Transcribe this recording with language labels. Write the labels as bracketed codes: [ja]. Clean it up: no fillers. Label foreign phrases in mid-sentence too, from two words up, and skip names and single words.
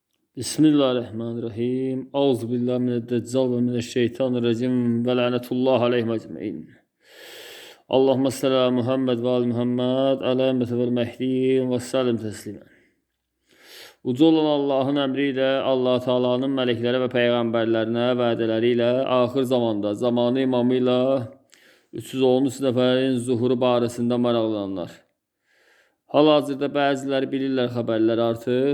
[ar] بسم الله الرحمن الرحيم. أعوذ بالله من الدجال ومن الشيطان الرجيم ولعنة الله عليهم أجمعين. اللهم صل على محمد وآل محمد على والمهدي وسلم تسليما. [az] Uca olan Allahın əmri ilə, Allah Taala'nın mələklərə və peyğəmbərlərinə vədələri ilə axır zamanda zamanı imamı ilə 313 nəfərin zuhuru barəsində maraqlananlar. Hal-hazırda bəziləri bilirlər xəbərləri artıq.